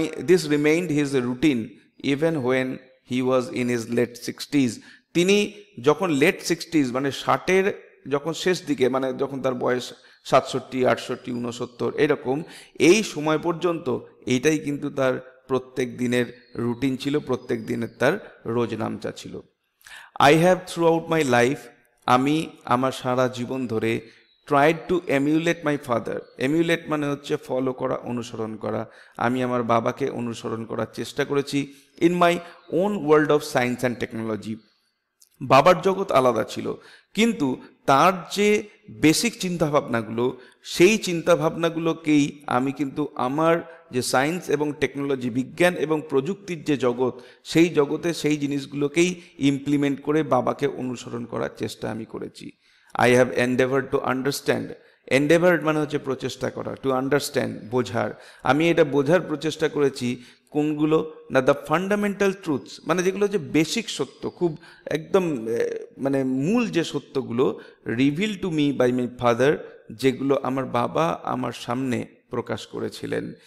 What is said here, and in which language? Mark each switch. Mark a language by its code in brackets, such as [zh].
[en] This remained his routine even when he was in his late 60s. [bn] তিনি যখন late 60s মানে 60-এর যখন শেষ দিকে, মানে যখন তার বয়স 67, 68, 69 এরকম, এই সময় পর্যন্ত এইটাই কিন্তু তার প্রত্যেক দিনের রুটিন ছিল, প্রত্যেক দিনের তার রোজনামচা ছিল। [en] I have throughout my life, [bn] আমি আমার সারা জীবন ধরে [en] Tried to emulate my father. [bn] এমিউলেট মানে হচ্ছে ফলো করা, অনুসরণ করা। আমি আমার বাবাকে অনুসরণ করার চেষ্টা করেছি [en] In my own world of science and technology. [bn] বাবার জগৎ আলাদা ছিল, কিন্তু তার যে বেসিক চিন্তাভাবনাগুলো, সেই চিন্তাভাবনাগুলোকেই আমি কিন্তু আমার যে সায়েন্স এবং টেকনোলজি, বিজ্ঞান এবং প্রযুক্তির যে জগৎ, সেই জগতে সেই জিনিসগুলোকেই ইমপ্লিমেন্ট করে বাবাকে অনুসরণ করার চেষ্টা আমি করেছি। [en] I have endeavored to understand. [bn] Endeavored মানে হচ্ছে প্রচেষ্টা করা, [en] to understand [bn] বোঝার। আমি এটা বোঝার প্রচেষ্টা করেছি কোনগুলো না, [en] the fundamental truths [bn] মানে যেগুলো যে বেসিক সত্য, খুব একদম মানে মূল যে সত্যগুলো, [en] reveal to me by my father, [bn] যেগুলো আমার বাবা আমার সামনে প্রকাশ করেছিলেন।